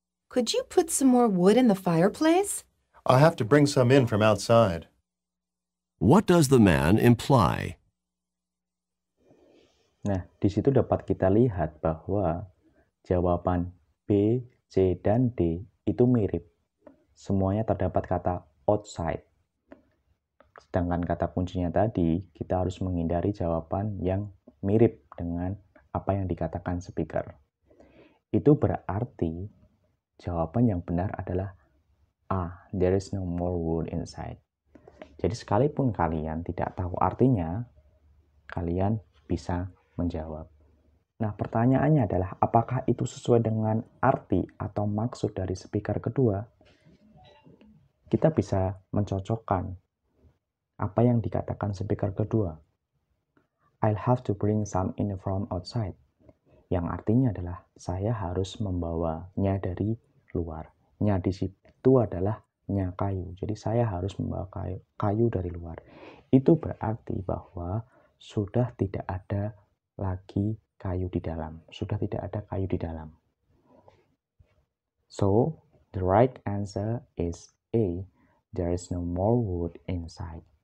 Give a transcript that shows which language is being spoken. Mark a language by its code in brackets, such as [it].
[en] Could you put some more wood in the fireplace? I'll have to bring some in from outside. What does the man imply? [id] Nah, di situ dapat kita lihat bahwa jawaban B, C, dan D itu mirip. Semuanya terdapat kata outside. Sedangkan kata kuncinya tadi, kita harus menghindari jawaban yang mirip dengan apa yang dikatakan speaker. Itu berarti jawaban yang benar adalah A, [en] there is no more wood inside. [id] Jadi sekalipun kalian tidak tahu artinya, kalian bisa menjawab. Nah, pertanyaannya adalah apakah itu sesuai dengan arti atau maksud dari speaker kedua? Kita bisa mencocokkan apa yang dikatakan speaker kedua. [en] I'll have to bring some in from outside. [id] Yang artinya adalah saya harus membawanya dari luar. Nya di situ adalah nya kayu. Jadi saya harus membawa kayu dari luar. Itu berarti bahwa sudah tidak ada lagi kayu di dalam. Sudah tidak ada kayu di dalam. [en] So, the right answer is A. There is no more wood inside.